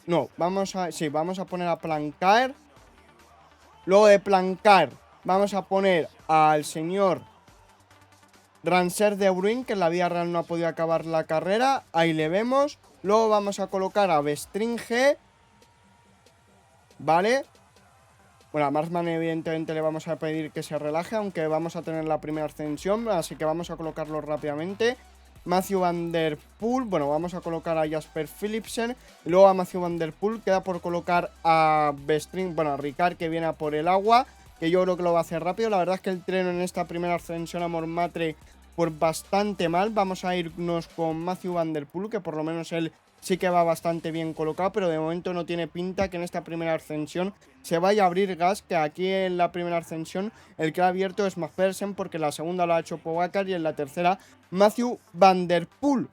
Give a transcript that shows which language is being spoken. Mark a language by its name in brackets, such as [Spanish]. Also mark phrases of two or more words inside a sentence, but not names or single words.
[Spanish] No, vamos a poner a Plancard. Luego de Plancard vamos a poner al señor Ranser de Bruin, que en la vida real no ha podido acabar la carrera. Ahí le vemos. Luego vamos a colocar a Bestringe. Vale. Bueno, a Marsman evidentemente le vamos a pedir que se relaje, aunque vamos a tener la primera ascensión, así que vamos a colocarlo rápidamente. Mathieu van der Poel, bueno, vamos a colocar a Jasper Philipsen. Y luego a Mathieu van der Poel queda por colocar a Bestring, bueno, a Ricard, que viene a por el agua, que yo creo que lo va a hacer rápido. La verdad es que el treno en esta primera ascensión a Montmartre pues bastante mal. Vamos a irnos con Mathieu van der Poel, que por lo menos él sí que va bastante bien colocado, pero de momento no tiene pinta que en esta primera ascensión se vaya a abrir gas, que aquí en la primera ascensión el que ha abierto es Mads Pedersen, porque la segunda lo ha hecho Pogacar y en la tercera Mathieu van der Poel.